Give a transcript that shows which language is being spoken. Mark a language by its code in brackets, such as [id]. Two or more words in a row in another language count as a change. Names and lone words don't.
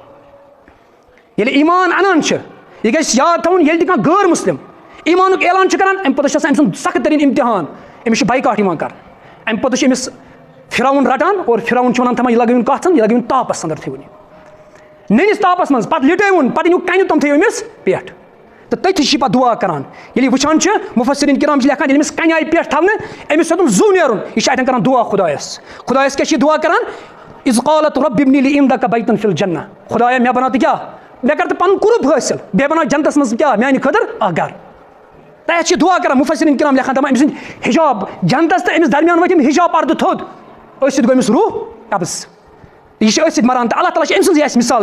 [ks] ییٚلہِ ایمان انان چھِ یہِ گژھِ یاد تھاوُن ییٚلہِ تہِ کانٛہہ غٲر مسلم ایمانُک اعلان چھُ کران اَمہِ پتہٕ چھُ آسان أمۍ سُنٛد سخت تریٖن امتحان أمِس چھُ بایکاٹ یِوان کرنہٕ اَمہِ پتہٕ چھُ أمِس فرعون رٹان اور فرعون چھُ ونان تھاوان یہِ لگٲوِن کتھ یہِ لگٲوِن تاپس انٛدر تھٲیوُن یہِ نٔنِس تاپس منٛز پتہٕ لِٹٲوُن پتہٕ أنِو کنہِ تِم تھٲیِو أمِس پٮ۪ٹھ تہٕ تٔتھی چھِ یہِ پتہٕ دُعا کران ییٚلہِ یہِ وٕچھان چھِ مُفسریٖن کرام چھِ لیکھان ییٚلہِ أمِس کنہِ آیہِ پٮ۪ٹھ تھاونہٕ أمِس ہیوٚتُن زُو نیرُن یہِ چھِ اتٮ۪ن کران دُعا خۄدایس خۄدایس کیٛاہ چھِ یہِ دُعا کران [ar] اِذ قالت رب ابنِ لی عندک بیتن فی الجنہ [ks] خۄدایا مےٚ بناو تہٕ کیٛاہ مےٚ کر تہٕ پنُن قُرب حٲصِل بیٚیہِ بناو جنتس منٛز کیٛاہ میانہِ خٲطرٕ اکھ گرٕ تتھ چھِ دُعا کران مُفسریٖن کرام لیکھان دپان أمۍ سٕنٛدۍ حجاب جنتس تہٕ أمِس درمیان وٲتۍ یِم حجاب پردٕ تھوٚد أتھۍ سۭتۍ گوٚو أمِس روح قبض یہِ چھِ أتھۍ سۭتۍ مران تہٕ اللہ تعالیٰ چھِ أمۍ سٕنٛزٕے اَسہِ مثال